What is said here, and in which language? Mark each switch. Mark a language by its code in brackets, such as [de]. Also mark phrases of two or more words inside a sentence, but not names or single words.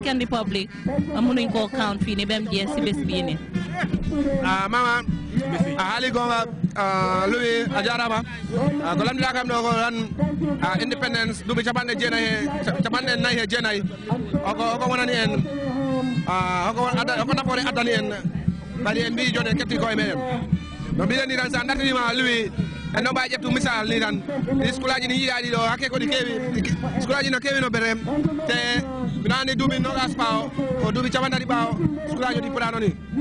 [wo] Second Republic mënuñ koo count fii nii ba mu jeex si bés bii nii. [ff] Mama hali gonga Louis ajarama ko lamdira kam ɗo ko tan independence duuɓi capanɗe nayi e jeenayyi oko wonani en oko nafoore addani en kadi en mbi joni en ketti koye meɗen no mbiɗen ni tan sa dartinima Louis en no mbawi ƴeftu misal ni tan ɗi school aji ɗi yiiɗaɗi ɗo hakke ko ɗi keewi school aji no keewi no ɓete te mino andi duuɓi nogas ɓaawo o duuɓi capantati ɓaawo school aji ɗi puɗano ni